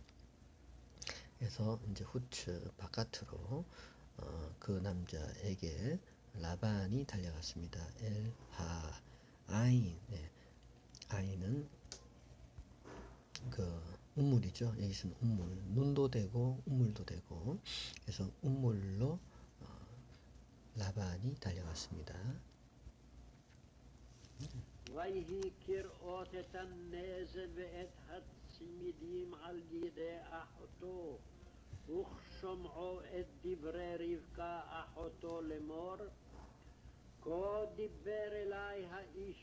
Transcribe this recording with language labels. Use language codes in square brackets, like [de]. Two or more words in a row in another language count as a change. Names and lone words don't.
[ko] 그래서 이제 후츠 바깥으로 그 남자에게 라반이 달려갔습니다. 아인, 네. 아인은 그 우물이죠. 여기서는 우물, 눈도 되고 우물도 되고, 그래서 우물로 라반이 달려갔습니다. [he] ויהי כראות את הנזל ואת הצמידים על ידי אחותו, וכשומעו את דברי רבקה אחותו לאמור, כה דיבר אלי האיש.